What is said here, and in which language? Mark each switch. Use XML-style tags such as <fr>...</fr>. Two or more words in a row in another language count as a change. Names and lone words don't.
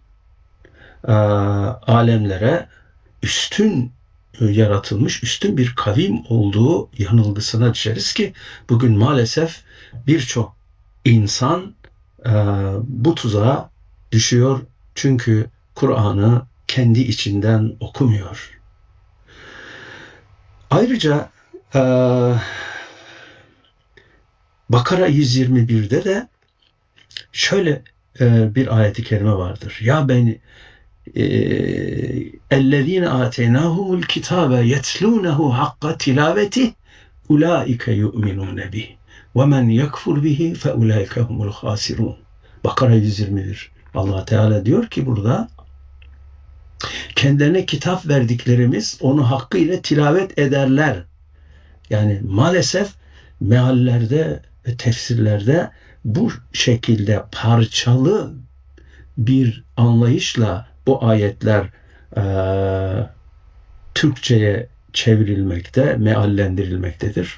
<tr>alemlere üstün yaratılmış üstün bir kavim olduğu yanılgısına düşeriz ki bugün maalesef birçok insan bu tuzağa düşüyor çünkü Kur'an'ı kendi içinden okumuyor. Ayrıca Bakara 121'de de Şöyle bir ayet-i kerime vardır. Ya beni</tr> <ar>اَلَّذ۪ينَ آتَيْنَاهُمُ الْكِتَابَ يَتْلُونَهُ حَقَّ تِلَاوَتِهِ اُولَٰئِكَ يُؤْمِنُونَ بِهِ وَمَنْ يَكْفُرْ بِهِ فَاُولَٰئِكَ هُمُ الْخَاسِرُونَ.</ar> <tr>Bakara 121. Allah Teala diyor ki burada, kendilerine kitap verdiklerimiz onu hakkıyla tilavet ederler. Yani maalesef meallerde ve tefsirlerde bu şekilde parçalı bir anlayışla bu ayetler Türkçe'ye çevrilmekte, meallendirilmektedir.</tr>